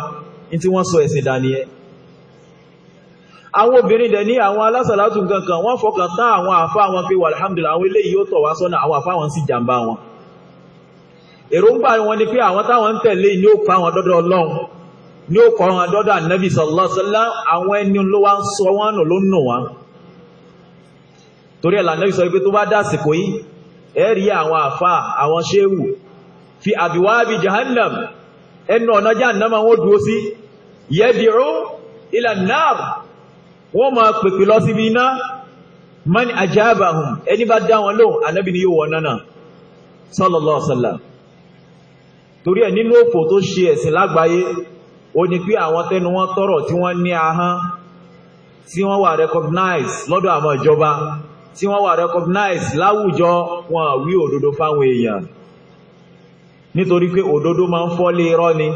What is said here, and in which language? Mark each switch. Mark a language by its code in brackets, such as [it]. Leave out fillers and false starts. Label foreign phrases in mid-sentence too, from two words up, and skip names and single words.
[yo] Ní tí wọ́n sọ ẹ̀sìn dání ẹ. Àwọn obìnrin dẹ̀ ní àwọn alásàlátù gankan, wọ́n fọkàn tán àwọn àfá wọn pé alhamdulillah àwọn eléyìí yóò tọ̀ wá sọ́nà, àwọn àfá wọn sì jàmbá wọn. Èròǹgbà wọn ni pé àwọn táwọn ń tẹ̀lé ní ó pa wọn dọ́dọ̀ Ọlọ́run, ní ó kọ́ wọn dọ́dọ̀ Ànábì [ar] صلى الله عليه وسلم, [yo] àwọn ẹni ló wá ń sọ wọn nù ló ń nù wọn. Torí ẹ̀ l'Ànábì sọ pé tó bá dásìkò yìí, ẹ rí àwọn àfá, àwọn ṣéwù fi [ar] أبواب جهنم, [yo] ẹnu ọ̀nà jahannam wọn dúró sí, [ar] يدعو إلى النار, [yo] wọ́n máa pèpè lọ síbi iná. [ar] من أجابهم, [yo] ẹni bá dá wọn lóhùn, Ànábì ni yóò wọ náà [ar] صلى الله عليه وسلم. [yo] Torí ẹ̀ nínú òfò tó ṣe ẹ̀sìn lágbàáyé, ó ní pé àwọn tẹnu wọn tọ́rọ̀ tí wọ́n ní ahán, tí wọ́n wà recognize lọ́dọ̀ àwọn ìjọba, tí wọ́n wà recognize láwùjọ, wọn wí òdodo fáwọn èèyàn. Nítorí pé òdodo máa ń fọ́lé irọ́ ni.